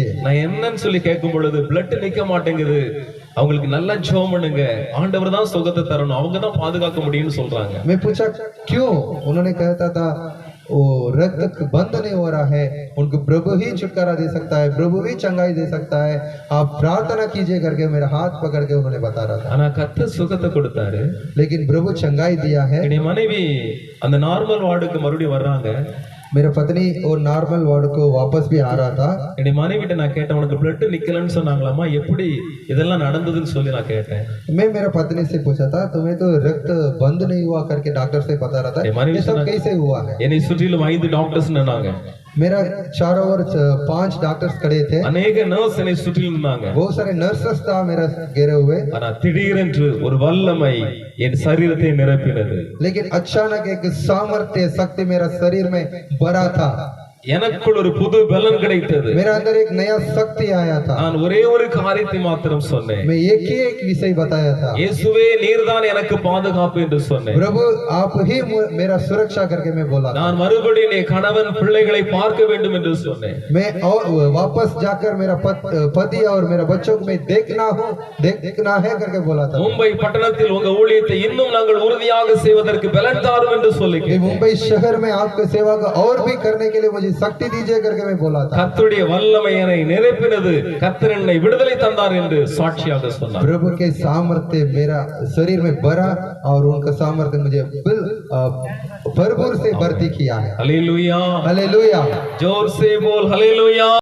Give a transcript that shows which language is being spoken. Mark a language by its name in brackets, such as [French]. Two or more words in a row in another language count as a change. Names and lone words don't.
[Tamil] நான் என்னன்னு சொல்லி கேட்கும் பொழுது பிளட் நிக்க மாட்டேங்குது, அவங்களுக்கு நல்லா ஜெபம் பண்ணுங்க, ஆண்டவர் தான் சுகத்தை தரணும், அவங்க தான் பாதுகாக்க முடியும்னு சொல்றாங்க. [Hindi] मैं पूछा क्यों? उन्होंने कहता था वो रक्त बंद नहीं हो रहा है, उनको प्रभु ही छुटकारा दे सकता है, प्रभु ही चंगाई दे सकता है, आप प्रार्थना कीजिए करके मेरा हाथ पकड़ के उन्होंने बता रहा था। [Tamil] ஆனா கர்த்தர் சுகத்தை கொடுத்தாரு. [Hindi] लेकिन प्रभु चंगाई दिया है। [Tamil] என்னுடைய மனைவி அந்த நார்மல் வார்டுக்கு மறுபடியும் வர்றாங்க. [Hindi] मेरा पत्नी और नॉर्मल वार्ड को वापस भी आ रहा था। [Tamil] என்னுடைய மனைவிட்ட நான் கேட்டேன், உனக்கு பிளட் நிக்கலன்னு சொன்னாங்களாமா, எப்படி இதெல்லாம் நடந்ததுன்னு சொல்லி நான் கேட்டேன். [Hindi] मैं मेरा पत्नी से पूछा था, तुम्हें तो रक्त बंद नहीं हुआ करके डॉक्टर से बता रहा था, ये सब कैसे हुआ है? [Tamil] என்னை சுற்றிலும் 5 டாக்டர்ஸ் நின்னாங்க. [Hindi] मेरा चारों ओर 5 डॉक्टर्स खड़े थे। अनेक नर्स [Tamil] என்னை சுற்றி நின்னாங்க. [Hindi] बहुत सारे नर्सेस था मेरा घेरे हुए। [Tamil] ஆனா திடீரென்று ஒரு வல்லமை என் சரீரத்தை நிரப்பினது. [Hindi] लेकिन अचानक एक सामर्थ्य शक्ति मेरा शरीर में भरा था। [Tamil] எனக்குள் ஒரு புது பலன் கிடைத்தது. [Hindi] मेरा अंदर एक नया शक्ति आया था। [Tamil] நான் ஒரே ஒரு காரியத்தை மாத்திரம் சொன்னேன். [Hindi] मैं एक ही एक विषय बताया था, [Tamil] இயேசுவே நீர்தான் எனக்கு பாதுகாப்பு என்று சொன்னேன். [Hindi] प्रभु आप ही मेरा सुरक्षा करके मैं बोला। [Tamil] நான் மறுபடியும் என் கணவன் பிள்ளைகளை பார்க்க வேண்டும் என்று சொன்னேன். [Hindi] मैं और वापस जाकर मेरा पति और मेरा बच्चों को मैं देखना है करके बोला था। [Tamil] மும்பை பட்டணத்தில் உங்க ஊழியத்தை இன்னும் நாங்கள் உறுதியாக செய்வதற்கு பலன் தாரும் என்று சொல்லி [Hindi] मुंबई शहर में आपके सेवा को और भी करने के लिए मुझे शक्ति दीजिए करके मैं बोला था। [Tamil] கர்த்தருடைய வல்லமை என்னை நிரப்பினது, கர்த்தர் என்னை விடுதலை தந்தார் என்று சாட்சியாக சொன்னார். [Hindi] प्रभु के सामर्थ्य मेरा शरीर में भरा और उनका सामर्थ्य मुझे भरपूर से भर्ती किया है। हालेलुया, हालेलुया, जोर से बोल हालेलुया।